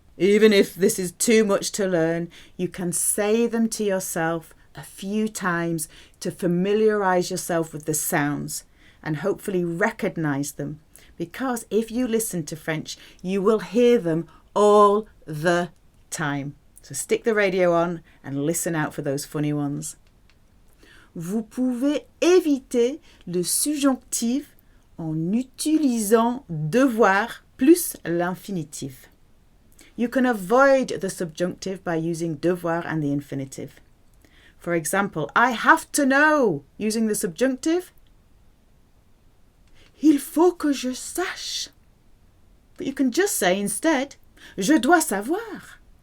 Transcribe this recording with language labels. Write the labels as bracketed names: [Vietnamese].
[English] Even if this is too much to learn, you can say them to yourself a few times to familiarize yourself with the sounds and hopefully recognize them. Because if you listen to French, you will hear them all the time. So stick the radio on and listen out for those funny ones. [French] Vous pouvez éviter le subjonctif en utilisant devoir plus l'infinitif. [English] You can avoid the subjunctive by using devoir and the infinitive. For example, I have to know using the subjunctive. [French] Il faut que je sache. [English] But you can just say instead, [French] je dois savoir.